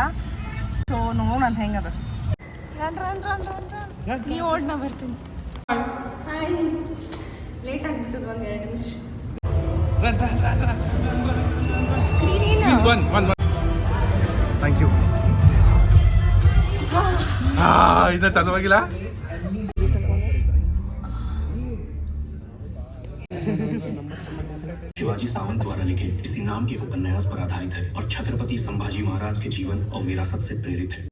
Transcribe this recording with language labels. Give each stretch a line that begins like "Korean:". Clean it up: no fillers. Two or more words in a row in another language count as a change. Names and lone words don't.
Kannada: ಸೊ ನೋಡೋಣ ಅಂತ ಹೆಂಗದ. ನೀವು ಓಡ್ ನಾ ಬರ್ತೀನಿ. ಹಾಯ್, ಲೇಟ್ ಆಗಿಬಿಟ್ಟದ ಒಂದು 2 ನಿಮಿಷ.
English: Thank you.
Kannada: ಇನ್ನ ಚಂದವಾಗಿಲ್ಲ.
Hindi: शिवाजी सावंत द्वारा लिखे इसी नाम के उपन्यास पर आधारित है और छत्रपति संभाजी महाराज के जीवन और विरासत से प्रेरित है.